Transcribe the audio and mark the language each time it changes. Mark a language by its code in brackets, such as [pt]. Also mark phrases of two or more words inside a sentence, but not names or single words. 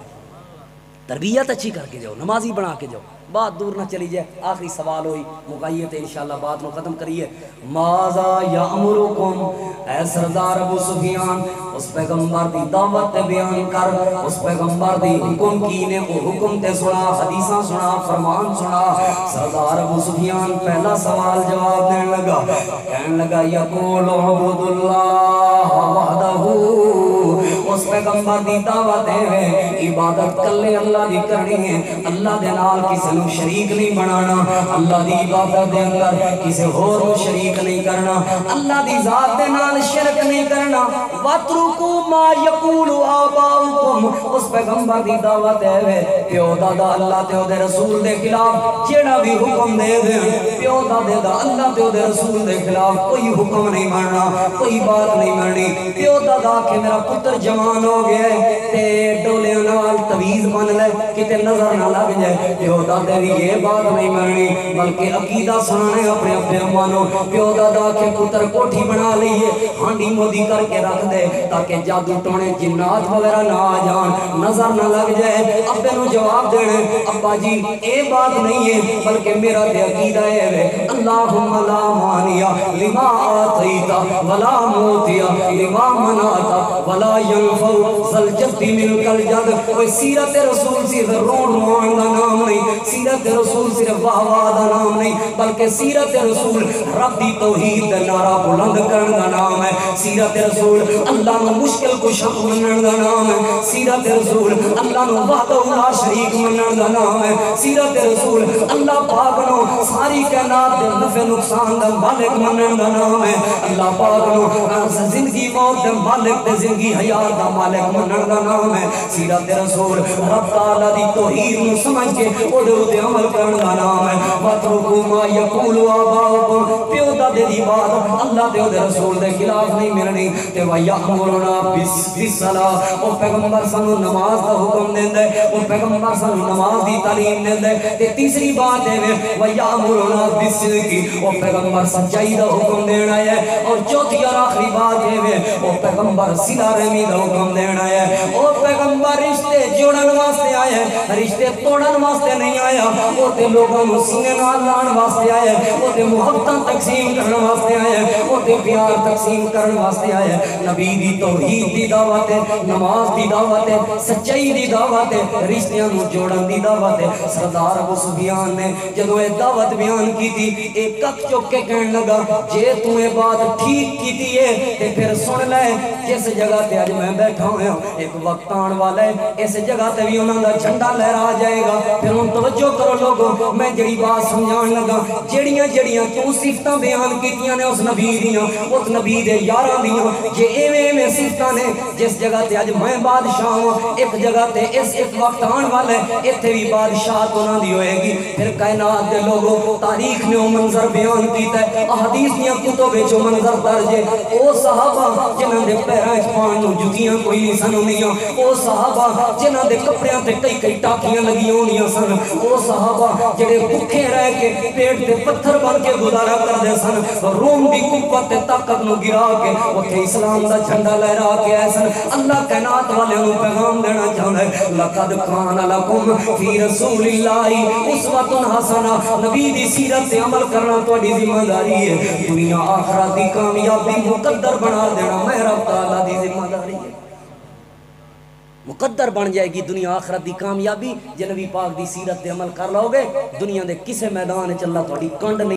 [pa] تربیت اچھی کر کے جاؤ نمازی بنا کے جاؤ بات دور نہ چلی جائے آخری سوال ہوئی مقایت انشاءاللہ بات نو ختم کریے [ar] ماذا یامرکم [pa] اے سردار ابو سفیان اس پیغمبر دی دعوت بیان کر اس پیغمبر دی حکم کینے وہ حکم تے سنا حدیثاں سنا فرمان سنا سردار ابو سفیان پہلا سوال جواب دینے لگا کہنے لگا [ar] یقول عبد اللہ وحدہ [pa] اس پیغمبر دی دعوت ہے عبادت کلے اللہ دی کرنی ہے اللہ دے نال کسی نو شریک نہیں بنانا اللہ دی عبادت دے اندر کسی اور نو شریک نہیں کرنا اللہ دی ذات دے نال شرک نہیں کرنا [ar] وَاتْرُكُوا مَا يَقُولُ آبَاؤُكُمْ [pa] اس پیغمبر دی دعوت ہے پیو دادا اللہ تے دے رسول دے خلاف جیڑا بھی حکم دے دے پیو دادا اللہ تے دے رسول دے خلاف کوئی حکم نہیں ماننا کوئی بات نہیں ماننی پیو دادا کہ میرا پتر جوان ہو گیا ہے تے ڈولے نال تویز بن لے کتے نظر نہ لگ جائے پیو دادے بھی یہ بات نہیں ماننی بلکہ عقیدہ سنانے اپنے اپنے امانو پیو دادا کے پتر کوٹھی بنا لئیے ہانڈی مودی کر کے رکھ دے تاکہ جادو ٹونے جنات وغیرہ نہ آ جان نظر نہ لگ جائے ابے نو جواب دینے ابا جی اے بات نہیں ہے بلکہ میرا تے عقیدہ ہے [ar] اللہم لا مانیا لما آتیتا ولا موتیا لما مناتا ولا ینفو زلجتی ملک الجد [pa] کوئی سیرت رسول صرف رون روان دا نام نہیں سیرت رسول صرف واہ دا نام نہیں بلکہ سیرت رسول رب دی توحید دا نعرہ بلند کرن دا نام ہے سیرت رسول اللہ نو مشکل کو شک منن دا نام ہے سیرت رسول اللہ نو [ar] وحدہ لا شریک [pa] منن دا نام ہے سیرت رسول اللہ پاک نو ساری کائنات دے نفع نقصان دا مالک منن دا نام ہے اللہ پاک نو زندگی موت دے مالک دے زندگی حیات دا مالک منن دا نام ہے سیرت رسول رب تعالی دی توحید نو سمجھ کے اودے عمل کرن دا نام ہے [ar] وَاتْرُكُوا مَا يَقُولُ آبَاؤُكُمْ [pa] پیو دادے دی بات اللہ دے اودے رسول دے خلاف نہیں ملنی تے [ar] وَيَأْمُرُنَا بِالصَّلَاةِ [pa] او پیغمبر سانو نماز دا حکم دیندے او پیغمبر سانو نماز دی تعلیم دیندے تے تیسری بات ہے [ar] وَيَأْمُرُنَا بِالصِّدْقِ [pa] او پیغمبر سچائی دا حکم دینا ہے اور چوتھی اور آخری بات ہے او پیغمبر صلہ رحمی دا حکم دینا ہے او پیغمبر رشتے جوڑن واسطے آیا ہے رشتے توڑن واسطے نہیں آیا وہ تے لوگوں کو سینے نال لان واسطے آیا ہے وہ تے محبتاں تقسیم کرن واسطے آیا ہے وہ تے پیار تقسیم کرن واسطے آیا ہے نبی دی توحید دی دعوت ہے نماز دی دعوت ہے سچائی دی دعوت ہے رشتیاں نو جوڑن دی دعوت ہے سردار ابو سفیان نے جدوں اے دعوت بیان کی تھی ایک کک چک کے کہن لگا جے تو اے بات ٹھیک کیتی ہے تے پھر سن لے جس جگہ تے اج میں بیٹھا ہوں ایک وقت آن والا ہے اس جگہ تے بھی انہاں دا جھنڈا لہرا جائے گا پھر ان توجہ کرو لوگوں میں جڑی بات سمجھان لگا جڑیاں جڑیاں تو صفتاں بیان کیتیاں نے اس نبی دیاں اس نبی دے یاراں دیاں یہ ایویں صفتاں نے جس جگہ تے اج میں بادشاہ ہوں ایک جگہ تے اس ایک وقت آن والا ہے ایتھے بھی بادشاہت انہاں دی ہوئے گی پھر کائنات دے لوگوں تاریخ نے وہ منظر بیان کیتا ہے احادیث دیاں کتب وچ منظر درج ہے او صحابہ جنہاں دے پیراں وچ پان نوں جُتیاں کوئی نہیں سن ہوندیاں او صحابہ جنہاں دے کپڑیاں تے کئی ٹاکیاں لگیاں ہوندیاں سن او صحابہ جڑے بھوکے رہ کے پیٹ تے پتھر بن کے گزارا کردے سن روم دی قوت تے طاقت نو گرا کے اوتھے اسلام دا جھنڈا لہرا کے آئے سن اللہ کائنات والےاں نوں پیغام دینا چاہندا ہے [ar] لقد کان لکم فی رسول اللہ اسوۃ حسنہ [pa] نبی دی سیرت تے عمل کرنا تہاڈی ذمہ داری ہے دنیا آخرت دی کامیابی مقدر بنا دینا میں رب تعالی دی ذمہ داری ہے مقدر بن جائے گی دنیا آخرت دی کامیابی جے نبی پاک دی سیرت دے عمل کر لو گے دنیا دے کسے میدان وچ اللہ تہاڈی کنڈ نہیں